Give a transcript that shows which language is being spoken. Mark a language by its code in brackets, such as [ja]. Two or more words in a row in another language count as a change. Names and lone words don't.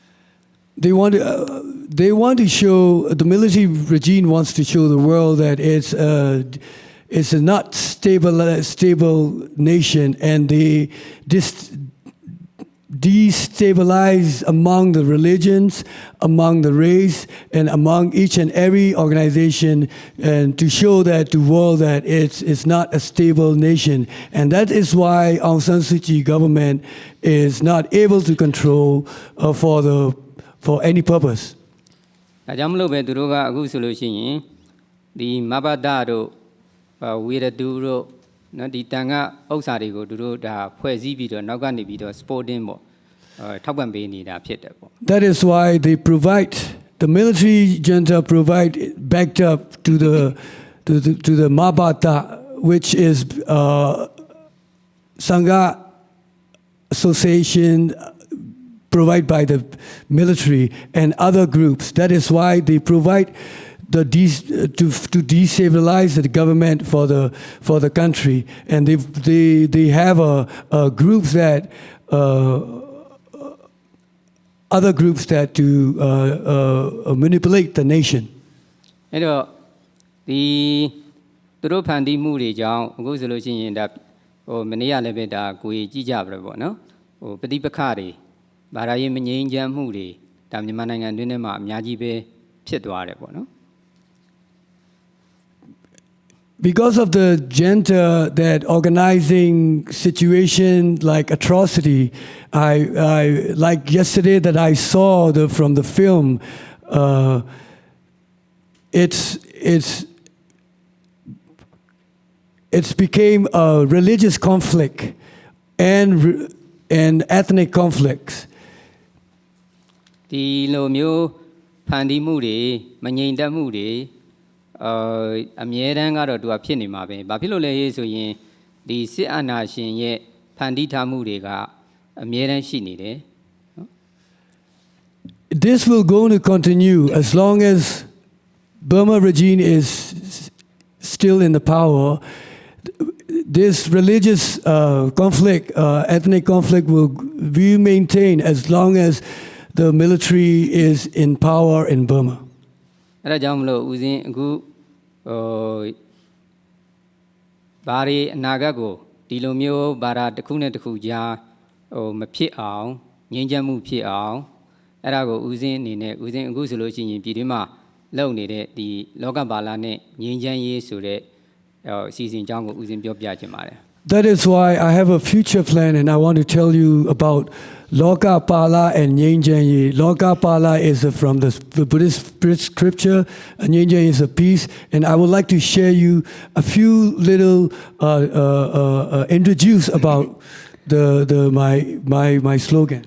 [en] They want to show, the military regime wants to show the world that it's a not stable nation, and they destabilize among the religions, among the race, and among each and every organization, and to show that to the world that it's not a stable nation. And that is why Aung San Suu Kyi government is not able to control for any purpose. [my] ဒါကြောင့်မလို့ပဲသူတို့ကအခုဆိုလို့ရှိရင်ဒီမဘဒတို့ဝီရတူတို့နော်ဒီတန်ခါဥစ္စာတွေကိုသူတို့ဒါဖွဲ့စည်းပြီးတော့နောက်ကနေပြီးတော့ sporting ပေါ့ထောက်ပံ့ပေးနေတာဖြစ်တယ်ပေါ့ [en] That is why they provide, the military junta provide backed up to the Mabata, which is Sangha association provided by the military and other groups. That is why they provide to destabilize the government for the country, and they have a groups that other groups that to manipulate the nation. [my] အဲ့တော့ဒီသူတို့ဖန်တီးမှုတွေကြောင့်အခုဆိုလို့ရှိရင်ဒါမနေ့ကလည်းပဲဒါကိုကြီးကြည့်ကြပါတော့ဗောနော်ပဋိပက္ခတွေဘာသာရေးမငြိမ်းချမ်းမှုတွေဒါမြန်မာနိုင်ငံတွင်းထဲမှာအများကြီးပဲဖြစ်သွားတယ်ဗောနော် [en] because of the gender that organizing situation like atrocity, I like yesterday that I saw from the film, it's became a religious conflict and ethnic conflicts. [my] ဒီလိုမျိုးဖန်တီးမှုတွေမငြိမ်သက်မှုတွေအမြဲတမ်းကတော့သူကဖြစ်နေမှာပဲဘာဖြစ်လို့လဲဆိုရင်ဒီစစ်အာဏာရှင်ရဲ့ဖန်တီးထားမှုတွေကအမြဲတမ်းရှိနေတယ် [en] This will go to continue as long as Burma regime is still in the power. This religious conflict, ethnic conflict will be maintained as long as the military is in power in Burma. [my] အဲ့ဒါကြောင့်မလို့ဦးဇင်းအခုဘာတွေအနာဂတ်ကိုဒီလိုမျိုးဘာသာတစ်ခုနဲ့တစ်ခုကြားမဖြစ်အောင်ငြိမ်းချမ်းမှုဖြစ်အောင်အဲ့ဒါကိုဦးဇင်းအနေနဲ့ဦးဇင်းအခုဆိုလို့ရှိရင်ပြည်တွင်းမှာလုပ်နေတဲ့ဒီလောကပါဠိနဲ့ငြိမ်းချမ်းရေးဆိုတဲ့အစီအစဉ်အကြောင်းကိုဦးဇင်းပြောပြချင်ပါတယ် [en] That is why I have a future plan and I want to tell you about Loka Pala and Nyenjanyi. Loka Pala is from the Buddhist scripture, and Nyenjanyi is a peace. And I would like to share you a few little introduce about my slogan.